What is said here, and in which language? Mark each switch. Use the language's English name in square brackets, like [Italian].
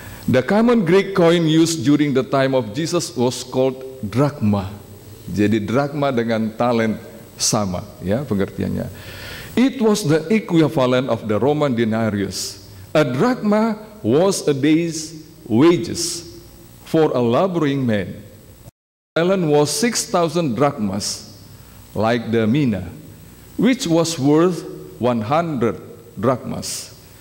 [English] The common Greek coin used during the time of Jesus was called drachma. [Indonesian] Jadi drachma dengan talent sama, ya, pengertiannya. [English] It was the equivalent of the Roman denarius. A drachma was a day's wages for a laboring man. Talent was 6,000 drachmas, like the mina, which was worth 100 drachmas.